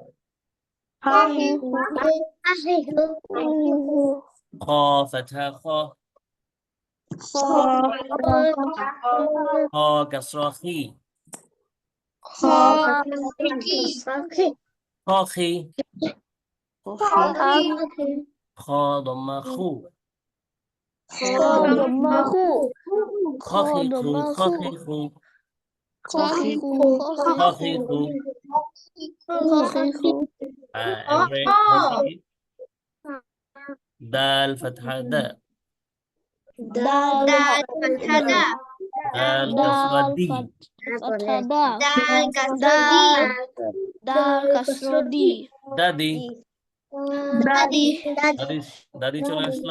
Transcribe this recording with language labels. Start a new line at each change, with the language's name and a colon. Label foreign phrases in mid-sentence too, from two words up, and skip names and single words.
Arabic: خاء فتحة خا، خاء كسرة خي، خا خي، خاء ضمة خو، خا خي خو، خا خي خو، خا خي خو.
Bangla: এরপরে হচ্ছে কি?
Arabic: دال فتحة دا، دال كسرة دي، دا دي، دا دي,
Bangla: দাদি চলে আসলো।